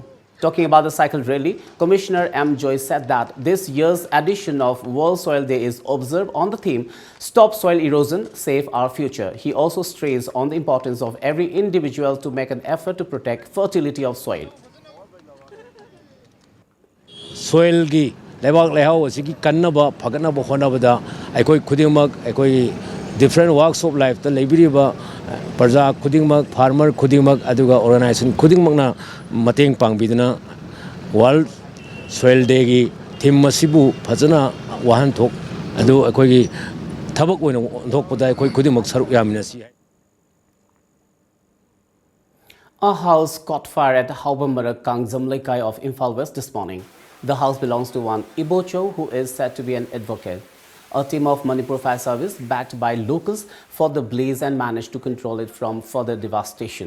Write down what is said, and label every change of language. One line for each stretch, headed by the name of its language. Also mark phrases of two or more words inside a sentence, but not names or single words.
English: Talking about the cycle rally, Commissioner M. Joy said that this year's edition of World Soil Day is observed on the theme Stop Soil Erosion, Save Our Future. He also stressed on the importance of every individual to make an effort to protect fertility of soil.
Manipuri: Soil gi lebak lehau sigi kannaba phaganaba honabada aikoi khudingmak aikoi
English: different walks of life
Manipuri: the lebiriba parja khudingmak farmer khudingmak aduga organization khudingmakna mateng pangbiduna World Soil Day gi theme masibu phajana wahan thok adu aikoi gi thabak oina thokpada aikoi khudingmak saruk yamina si.
English: A house caught fire at Haubamara Kangzamlekai of Imphal West this morning. The house belongs to one Ibocho, who is said to be an advocate. A team of Manipur Fire Service, backed by locals, fought the blaze and managed to control it from further devastation.